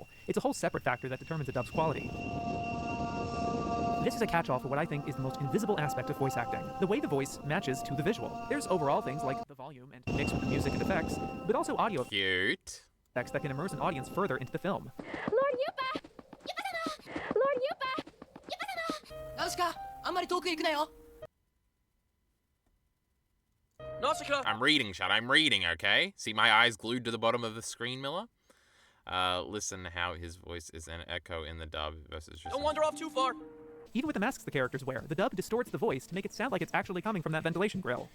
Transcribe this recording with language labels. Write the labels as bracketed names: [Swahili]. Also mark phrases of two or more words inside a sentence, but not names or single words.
[English] It's a whole separate factor that determines a dub's quality. This is a catch-all for what I think is the most invisible aspect of voice acting, the way the voice matches to the visual. There's overall things like the volume and mix with the music and effects, but also audio cute effects that can immerse an audience further into the film. Lord Yupa! Yupa-sama! Lord Yupa! Yupa-sama! Nausicaa, [Japanese] あんまり遠くへ行くなよ。Nausicaa! [English] I'm reading, Chad. I'm reading, okay? See my eyes glued to the bottom of the screen, Miller? Listen how his voice is an echo in the dub versus just... Don't wander off too far. Even with the masks the characters wear, the dub distorts the voice to make it sound like it's actually coming from that ventilation grill.